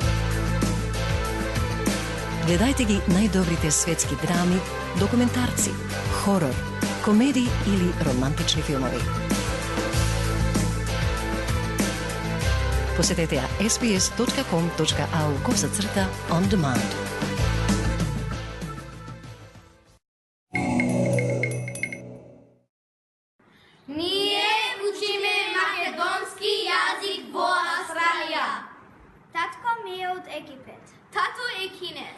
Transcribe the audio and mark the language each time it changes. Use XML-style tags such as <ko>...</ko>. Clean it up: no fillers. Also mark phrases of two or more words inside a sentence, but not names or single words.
<mk>Гледајте ги најдобрите светски драми, документарци, хорор, комедии или романтични филмови. Посетете ја sbs.com.au/on demand. Ние учиме македонски јазик во Австралија. Татко ми е од Египет. Тато е кинез.</mk>